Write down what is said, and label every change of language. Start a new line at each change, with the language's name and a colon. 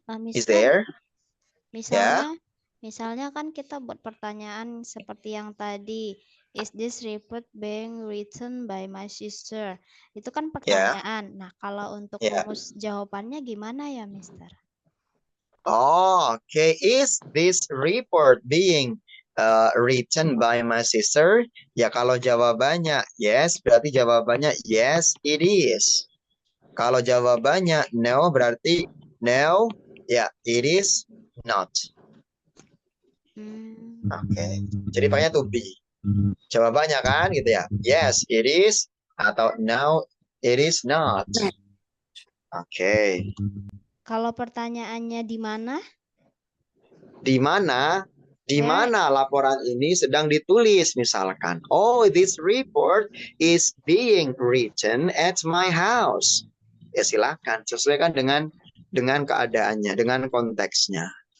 English: Is there?
Indonesian: Misalnya kan kita buat pertanyaan seperti yang tadi,
English: is this report being written by my sister?
Indonesian: Itu kan pertanyaan. Nah, kalau untuk rumus jawabannya gimana ya, Mister?
English: Oh, okay. Is this report being written by my sister?
Indonesian: Ya, kalau jawabannya yes, berarti jawabannya
English: yes, it is.
Indonesian: Kalau jawabannya no, berarti no, ya,
English: it is not.
Indonesian: Oke. Jadi pakainya to be. Jawabannya kan gitu ya.
English: Yes, it is
Indonesian: atau
English: no, it is not. Oke.
Indonesian: Kalau pertanyaannya di mana? Di mana? Di
English: Where?
Indonesian: mana laporan ini sedang ditulis misalkan.
English: Oh, this report is being written at my house.
Indonesian: Ya silakan sesuaikan dengan keadaannya, dengan konteksnya.